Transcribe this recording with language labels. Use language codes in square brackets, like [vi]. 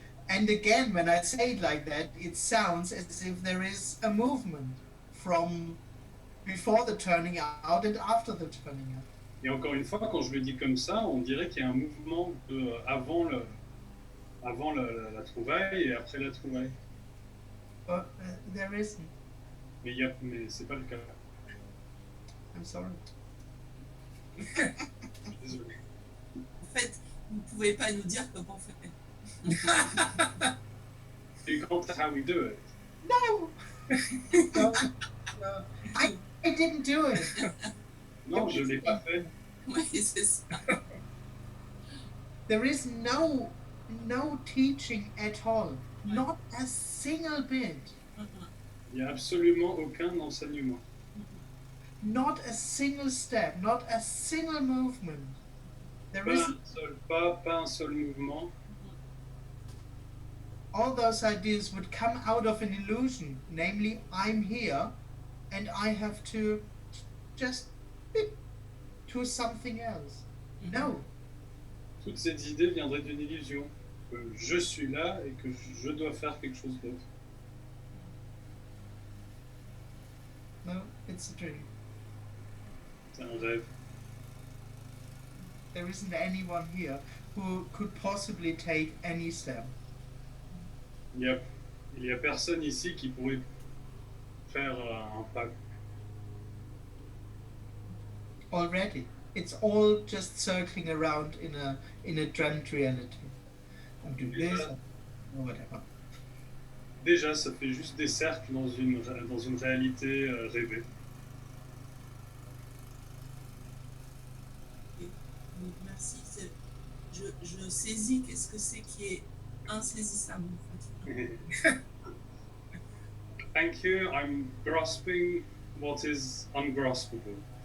[en] And again, when I say it like that, it sounds as if there is a movement from before the turning out and after the turning out. [fr] Et encore une fois, quand je le dis comme ça, on dirait qu'il y a un mouvement avant la trouvaille et après la trouvaille. [en] But there isn't. [fr] Mais c'est pas le cas. [en] I'm sorry. [fr] Désolé. En fait, vous ne pouvez pas nous dire comment faire. [en] You can't how we do it. No! No, no. I didn't do it. [fr] Non, je l'ai pas fait. Oui, c'est ça. [en] There is no teaching at all. Not a single bit. [fr] Il n'y a absolument aucun enseignement. [en] Not a single step. Not a single movement. There [fr] Pas [en] is [fr] un seul pas, pas un seul mouvement. [en] all those ideas would come out of an illusion, namely, I'm here and I have to just beep to something else. No. [fr] Toutes ces idées viendraient d'une illusion. Que je suis là et que je dois faire quelque chose d'autre. [en] No, it's a dream. [fr] C'est un rêve. [en] There isn't anyone here who could possibly take any step. [fr] Il y a personne ici qui pourrait faire un pas. [en] Already. It's all just circling around in a dreamt reality. And do this or whatever. [fr] Déjà, ça fait juste des cercles dans une réalité rêvée. Oui, merci. Je saisis qu'est-ce que c'est qui est insaisissable en fait. [en] Thank you. I'm grasping what is ungraspable.